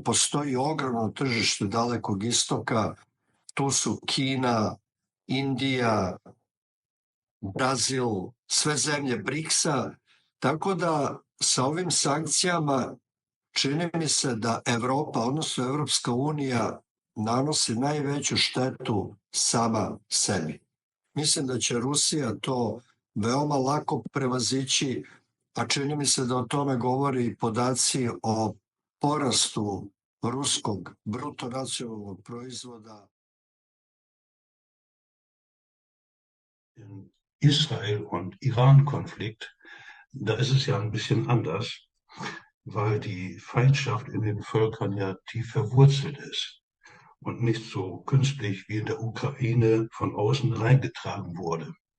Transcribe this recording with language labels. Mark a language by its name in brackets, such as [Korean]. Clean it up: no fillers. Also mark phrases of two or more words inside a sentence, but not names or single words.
[Serbian] Postoji ogromno tržište Dalekog istoka, tu su Kina, Indija, Brazil, sve zemlje BRICS-a, tako da sa ovim sankcijama čini mi se da Evropa, odnosno Evropska unija, nanosi najveću štetu sama sebi. Mislim da će Rusija to veoma lako prevazići, a čini mi se da o tome govori podaci o porastu ruskog bruto nacionalnog proizvoda. [German] Israel- und Iran-Konflikt, da ist es ja ein bisschen anders, weil die Feindschaft in den Völkern ja tief verwurzelt ist und nicht so künstlich wie in der Ukraine von außen reingetragen wurde.